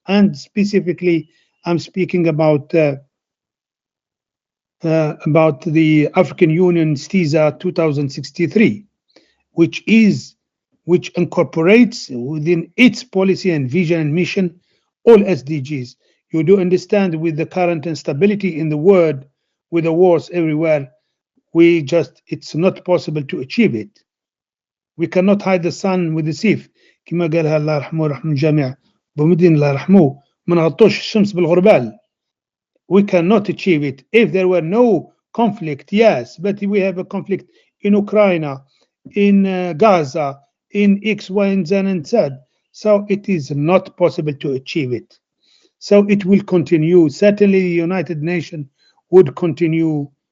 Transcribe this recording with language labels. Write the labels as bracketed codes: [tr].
[en] And specifically, I'm speaking about the African Union's TISA 2063, which incorporates within its policy and vision and mission all SDGs. You do understand, with the current instability in the world, with the wars everywhere, it's not possible to achieve it. We cannot hide the sun with the sieve. [ar] كما قالها الله يرحمه ورحمه الجميع بمدين الله يرحمه ما نغطوش الشمس بالغربال. [en] We cannot achieve it if there were no conflict, yes, but we have a conflict in Ukraine, in Gaza, in X, Y, and Z and Z. So it is not possible to achieve it. So it will continue. Certainly, the United Nations would continue.